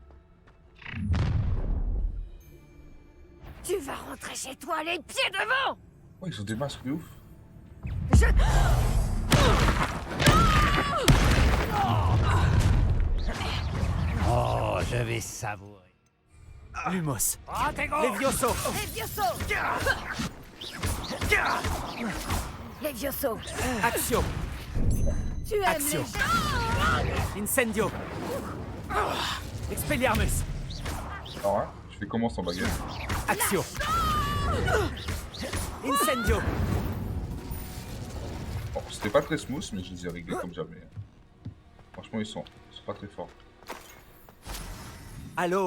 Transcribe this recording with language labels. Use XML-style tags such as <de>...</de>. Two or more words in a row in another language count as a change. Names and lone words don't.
<fr>Tu vas rentrer chez toi les pieds devant. Ouais, ils ont des masques de ouf. Oh, je vais savourer. Lumos. Levioso. Levioso. Levioso. Axio. Tu aimes Axio. les... Incendio. Expelliarmus. Alors, hein, je fais comment sans baguette? Axio. Incendio. Bon, c'était pas très smooth, mais je les ai réglés comme jamais. Franchement, ils sont pas très forts. Allô,</fr>